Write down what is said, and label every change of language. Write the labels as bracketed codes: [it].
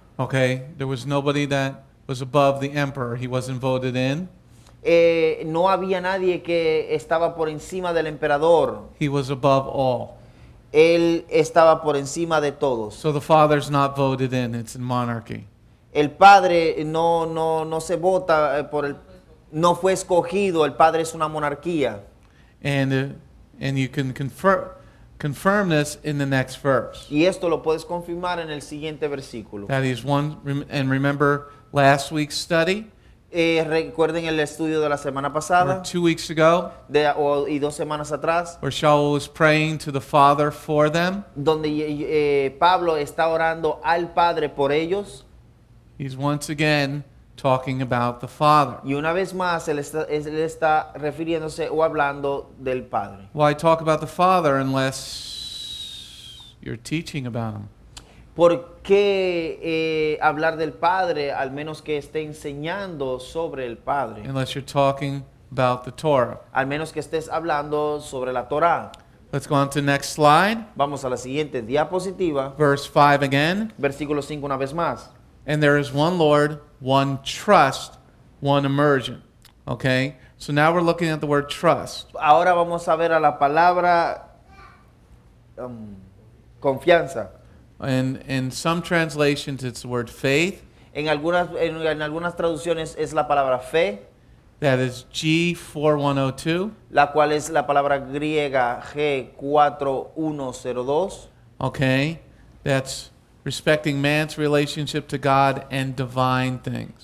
[en] Okay, there was nobody that was above the emperor. He wasn't voted in. [es] No había nadie que estaba por encima del emperador. [en] He was above all. [es] Él estaba por encima de todos. [en] So the father's not voted in. It's in monarchy. [es] El padre no se vota no fue escogido. El padre es una monarquía. [en] And you can confirm this in the next verse. [es] Y esto lo puedes confirmar en el siguiente versículo. [en] That is one, and remember last week's study, [es] Recuerden el estudio de la semana [en] or [es] pasada [en] 2 weeks ago, [es] y 2 semanas atrás, [en] where Sha'ul was praying to the Father for them. [es] donde Pablo está orando al Padre por ellos. [en] He's once again talking about the Father. [es] Y una vez más él está refiriéndose o hablando del Padre. [en] Why talk about the Father unless you're teaching about him? [es] ¿Por qué hablar del Padre al menos que esté enseñando sobre el Padre? [en] Unless you're talking about the Torah. [es] Al menos que estés hablando sobre la Torá. [en] Let's go on to the next slide. [es] Vamos a la siguiente diapositiva. [en] Verse 5 again. [es] Versículo 5 una vez más. [en] And there is one Lord, one trust, one immersion. Okay? So now we're looking at the word trust. [es] Ahora vamos a ver a la palabra confianza. [en] And in some translations, it's the word faith. [es] En algunas traducciones es la palabra fe, [en] That is G4102. [es] la cual es la palabra griega G4102. [en] Okay? That's respecting man's relationship to God and divine things.